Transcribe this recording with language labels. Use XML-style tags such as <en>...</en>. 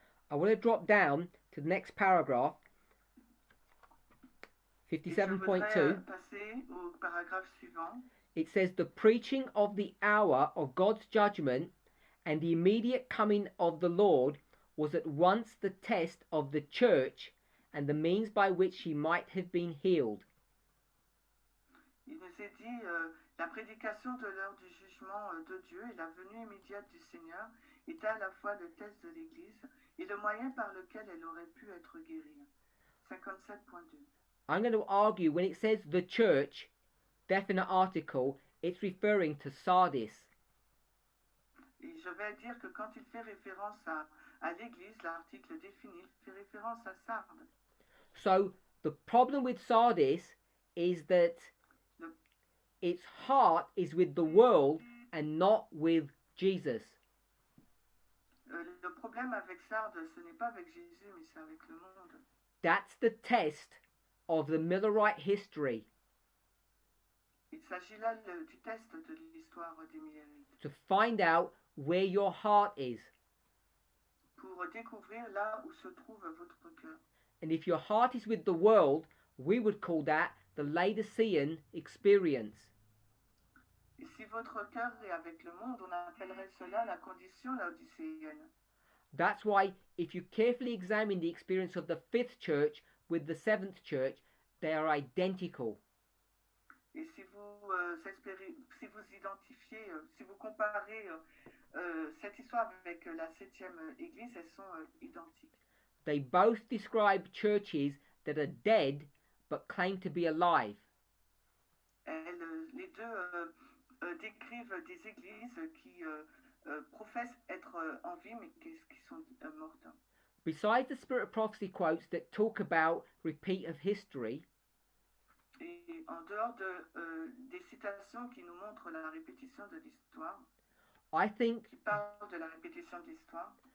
<en>I want to drop down to the next paragraph, 57.2.</en> <fr>Passer au paragraphe suivant.</fr> <en>It says, the preaching of the hour of God's judgment and the immediate coming of the Lord was at once the test of the church and the means by which she might have been healed.</en> <fr>Il nous est dit, la prédication de l'heure du jugement de Dieu et la venue immédiate du Seigneur était à la fois le test de l'Église et le moyen par lequel elle aurait pu être guérie. 57.2.</fr> <en>I'm going to argue when it says the church, definite article, it's referring to Sardis.</en> <fr>Et je vais dire que quand il fait référence à l'Église, l'article défini fait référence à Sardes.</fr> <en>So the problem with Sardis is that its heart is with the world and not with Jesus.</en> <fr>Le problème avec Sardes, ce n'est pas avec Jésus, mais c'est avec le monde.</fr> <en>That's the test of the Millerite history.</en> <fr>Il s'agit là du test de l'histoire des Millérites.</fr> <en>To find out where your heart is.</en> <fr>Pour découvrir là où se trouve votre cœur.</fr> <en>And if your heart is with the world, we would call that the Laodicean experience.</en> <fr>Et si votre cœur est avec le monde, on appellerait cela la condition laodicéenne.</fr> <en>That's why if you carefully examine the experience of the fifth church with the seventh church, they are identical.</en> <fr>Et si vous identifiez, si vous comparez cette histoire avec la septième église, elles sont identiques.</fr> <en>They both describe churches that are dead but claim to be alive.</en> <fr>Les deux décrivent des églises qui professent être en vie mais qui sont mortes.</fr> <en>Besides the Spirit of Prophecy quotes that talk about repeat of history,</en> <fr>et en dehors des citations qui nous montrent la répétition de l'histoire, qui parlent de la répétition de l'histoire,</fr>